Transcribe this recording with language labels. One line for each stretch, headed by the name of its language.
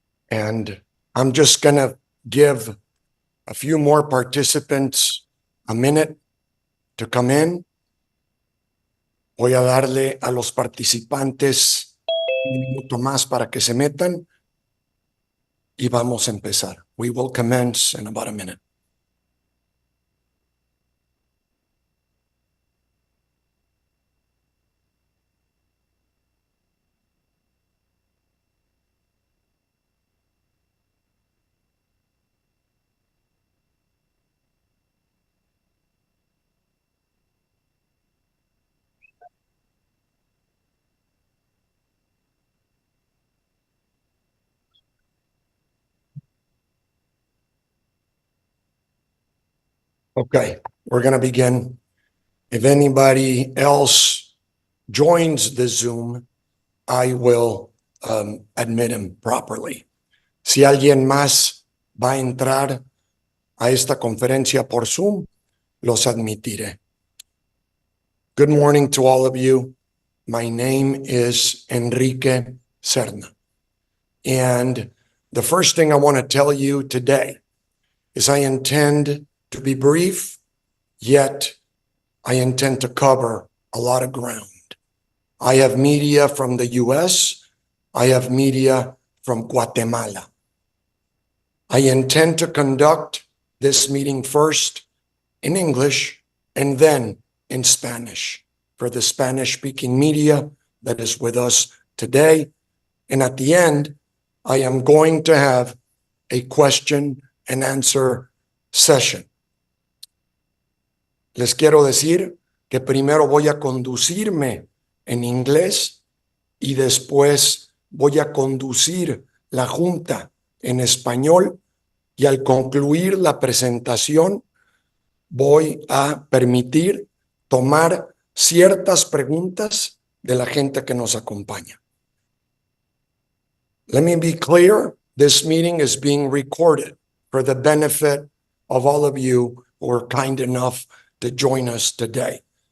English: And I'm just going to give a few more participants a minute to come in.
Spanish: Voy a darle a los participantes un minuto más para que se metan y vamos a empezar.
English: We will commence in about a minute. Okay, we're going to begin. If anybody else joins the Zoom, I will admit him properly.
Spanish: Si alguien más va a entrar a esta conferencia por Zoom, los admitiré.
English: Good morning to all of you. My name is Enrique Serna. And the first thing I want to tell you today is I intend to be brief, yet I intend to cover a lot of ground. I have media from the US. I have media from Guatemala. I intend to conduct this meeting first in English and then in Spanish for the Spanish-speaking media that is with us today. And at the end, I am going to have a question and answer session.
Spanish: Les quiero decir que primero voy a conducirme en inglés y después voy a conducir la junta en español, y al concluir la presentación voy a permitir tomar ciertas preguntas de la gente que nos acompaña.
English: Let me be clear, this meeting is being recorded for the benefit of all of you who are kind enough to join us today.